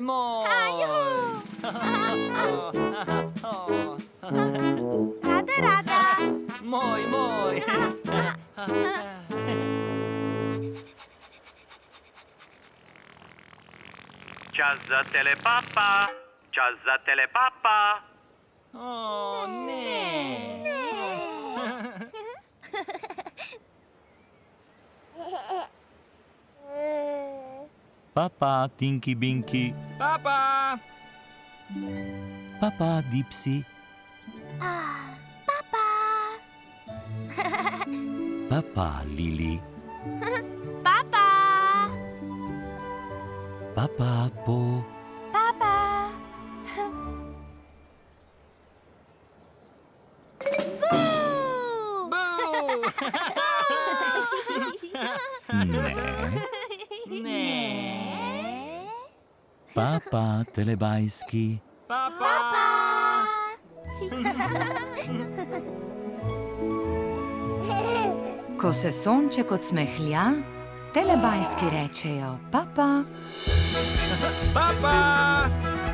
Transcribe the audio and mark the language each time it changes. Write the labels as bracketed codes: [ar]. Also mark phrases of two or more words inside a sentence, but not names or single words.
[sl] Juhu. Rada. Moj! Čas za telepapa! Čas za telepapa! O ne! Papa, Tinky Binky. Papa! Papa, Dipsy. Papa, Lili. Papa. Papa, Po. Ne. Ne! Papa, Telebajski. Papa! Ko se sonček odsmehlja, Telebajski rečejo papa. Papa!